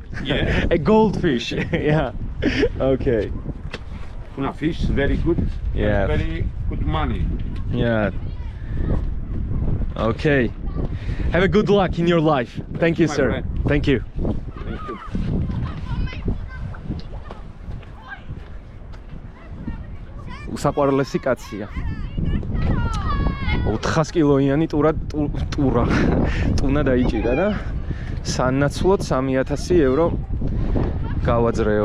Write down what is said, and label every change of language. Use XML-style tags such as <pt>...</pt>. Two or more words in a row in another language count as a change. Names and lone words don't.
<en>Yeah. A goldfish. Yeah. Okay. Tuna fish, very good. Yeah. Very good money. Yeah. Okay. Have a good luck in your life. Thank you, my sir. friend. Thank you. Thank you.</en> <ka>უსაყვარლესი კაცია. 400 კილოიანი ტუნა დაიჭირა და სანაცვლოდ 3000 ევრო გავაძრეო.</ka>